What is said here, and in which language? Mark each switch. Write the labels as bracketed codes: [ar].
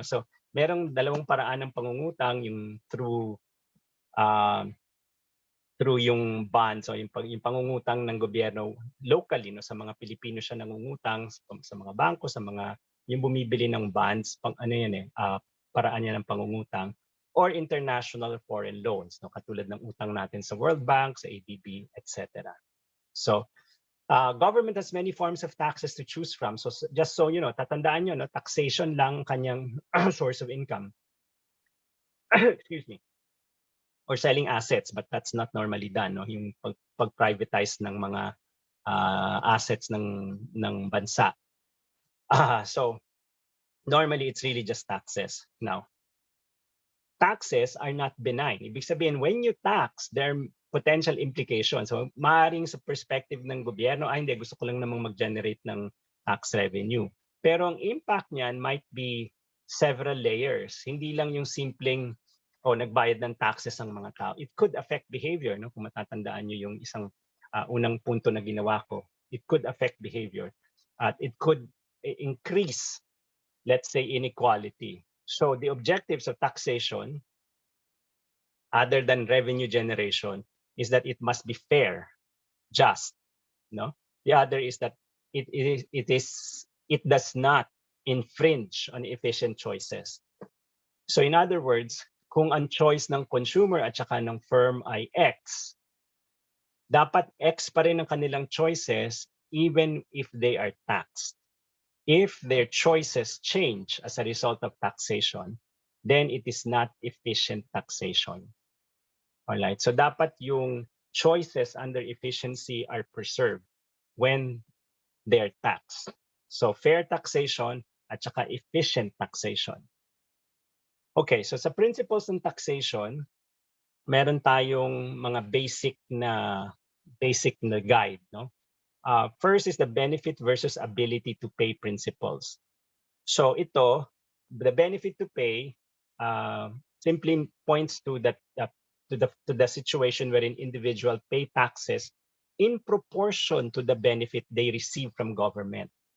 [tl] So merong dalawang paraan ng pangungutang, yung through yung bonds, o yung pangungutang ng gobyerno locally, no, sa mga Pilipino siya nangungutang sa mga bangko, sa mga yung bumibili ng bonds, paraan niya ng pangungutang, or international foreign loans, no, katulad ng utang natin sa World Bank, sa ADB, etc. [en] So government has many forms of taxes to choose from. So just so you know, [tl] tatandaan nyo, [en] no, taxation lang kanyang source of income. Excuse me. Or selling assets, but that's not normally done, no? [tl] Yung pag-privatize ng mga assets ng bansa. [en] So normally it's really just taxes. Now, taxes are not benign. [tl] Ibig sabihin, [en] when you tax, there are potential implications. [tl] So maaaring sa perspective ng gobyerno, hindi, gusto ko lang namang mag-generate ng [en] tax revenue. [tl] Pero ang [en] impact niyan might be several layers. [tl] Hindi lang yung simpleng nagbayad ng taxes ang mga tao. [en] It could affect behavior, no? [tl] Kung matatandaan niyo yung isang unang punto na ginawa ko. [en] It could affect behavior. At it could increase, let's say, inequality. So the objectives of taxation other than revenue generation, is that it must be fair, just. No, the other is that it does not infringe on efficient choices. So in other words, kung ang choice ng consumer at saka ng firm ay X, [tl] dapat X pa rin ang kanilang [en] choices even if they are taxed. If their choices change as a result of taxation, then it is not efficient taxation. All right. [tl] So dapat yung [en] choices under efficiency are preserved when they're taxed. So fair taxation at saka efficient taxation. [tl] Okay, so sa principles ng taxation, meron tayong mga basic na guide, no? [en] First is the benefit versus ability to pay principles. [tl] So ito, [en] the benefit to pay simply points to that to the situation wherein individual pay taxes in proportion to the benefit they receive from government.